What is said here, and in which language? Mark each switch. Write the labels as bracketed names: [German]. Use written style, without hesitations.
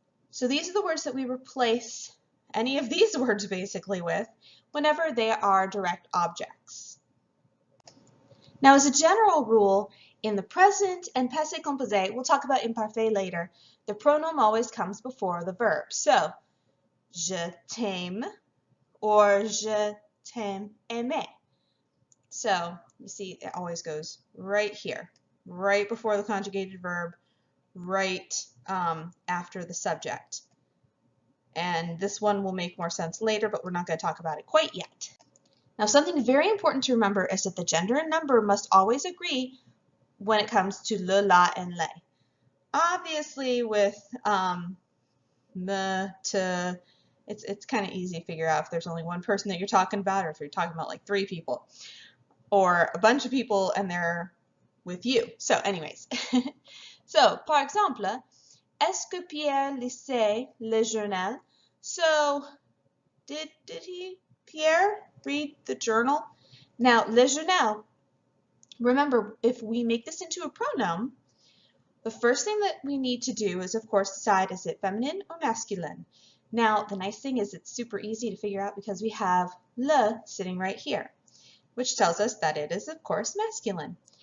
[English] So these are the words that we replace any of these words basically with whenever they are direct objects. Now, as a general rule, in the present and passé composé, we'll talk about imparfait later, the pronoun always comes before the verb. [French] So, je t'aime or je t'aime aimer. [English] So, you see, it always goes right here, right before the conjugated verb, right after the subject. And this one will make more sense later, but we're not going to talk about it quite yet. Now, something very important to remember is that the gender and number must always agree when it comes to le, la, and les. Obviously, with me, te, it's kind of easy to figure out if there's only one person that you're talking about or if you're talking about like 3 people or a bunch of people and they're with you. So anyways, so [French] par exemple, est-ce que Pierre lisait le journal? [English] So did Pierre read the journal? Now, le journal, remember, if we make this into a pronoun, the first thing that we need to do is, of course, decide is it feminine or masculine. Now, the nice thing is it's super easy to figure out because we have le sitting right here, which tells us that it is, of course, masculine.